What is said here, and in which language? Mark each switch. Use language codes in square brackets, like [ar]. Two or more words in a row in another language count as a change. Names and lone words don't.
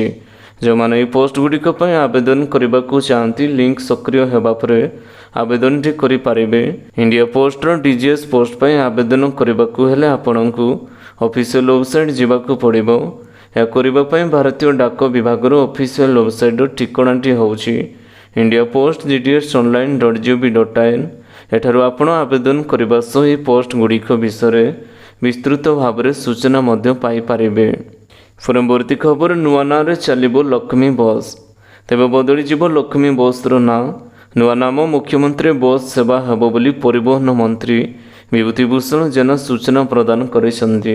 [or] ଯେଉଁମାନେ ଏହି ପୋଷ୍ଟଗୁଡ଼ିକ ପାଇଁ ଆବେଦନ କରିବାକୁ ଚାହାନ୍ତି, ଲିଙ୍କ ସକ୍ରିୟ ହେବା ପରେ ଆବେଦନଟି କରିପାରିବେ। ଇଣ୍ଡିଆ ପୋଷ୍ଟର DGS ପୋଷ୍ଟ ପାଇଁ ଆବେଦନ କରିବାକୁ ହେଲେ ଆପଣଙ୍କୁ ଅଫିସିଆଲ ୱେବସାଇଟ୍ ଯିବାକୁ ପଡ଼ିବ। ଏହା କରିବା ପାଇଁ ଭାରତୀୟ ଡାକ ବିଭାଗର ଅଫିସିଆଲ ୱେବସାଇଟ୍ର ଠିକଣାଟି ହେଉଛି indiapost.gds.online.gov.in। ଏଠାରୁ ଆପଣ ଆବେଦନ କରିବା ସହ ଏହି ପୋଷ୍ଟଗୁଡ଼ିକ ବିଷୟରେ ବିସ୍ତୃତ ଭାବରେ ସୂଚନା ମଧ୍ୟ ପାଇପାରିବେ। ପରବର୍ତ୍ତୀ ଖବର, ନୂଆ ନାଁରେ ଚାଲିବ ଲକ୍ଷ୍ମୀ ବସ୍। ତେବେ ବଦଳିଯିବ ଲକ୍ଷ୍ମୀ ବସ୍ର ନାଁ। ନୂଆ ନାମ ମୁଖ୍ୟମନ୍ତ୍ରୀ ବସ୍ ସେବା ହେବ ବୋଲି ପରିବହନ ମନ୍ତ୍ରୀ ବିଭୂତି ଭୂଷଣ ଜେନା ସୂଚନା ପ୍ରଦାନ କରିଛନ୍ତି।